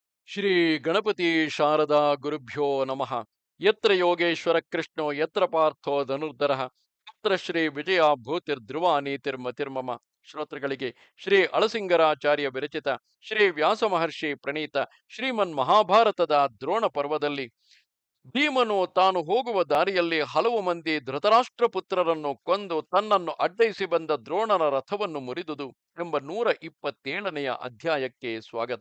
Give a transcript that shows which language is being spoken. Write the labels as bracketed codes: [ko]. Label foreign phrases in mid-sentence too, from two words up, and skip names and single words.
[sa] ಶ್ರೀ ಗಣಪತಿ ಶಾರದಾ ಗುರುಭ್ಯೋ ನಮಃ. ಯತ್ರ ಯೋಗೇಶ್ವರ ಕೃಷ್ಣೋ ಯತ್ರ ಪಾರ್ಥೋ ಧನುರ್ಧರಃ ತತ್ರ ಶ್ರೀ ವಿಜಯ ಭೂತಿರ್ಧ್ರುವ ನೀತಿರ್ಮತಿರ್ಮಮ. [kn] ಶ್ರೋತೃಗಳಿಗೆ ಶ್ರೀ ಅಳಸಿಂಗರಾಚಾರ್ಯ ವಿರಚಿತ ಶ್ರೀ ವ್ಯಾಸ ಮಹರ್ಷಿ ಪ್ರಣೀತ ಶ್ರೀಮನ್ ಮಹಾಭಾರತದ ದ್ರೋಣ ಪರ್ವದಲ್ಲಿ ಭೀಮನು ತಾನು ಹೋಗುವ ದಾರಿಯಲ್ಲಿ ಹಲವು ಮಂದಿ ಧೃತರಾಷ್ಟ್ರ ಪುತ್ರರನ್ನು ಕೊಂದು ತನ್ನನ್ನು ಅಡ್ಡಯಿಸಿ ಬಂದ ದ್ರೋಣನ ರಥವನ್ನು ಮುರಿದುದು ಎಂಬ 127ನೆಯ ಅಧ್ಯಾಯಕ್ಕೆ ಸ್ವಾಗತ.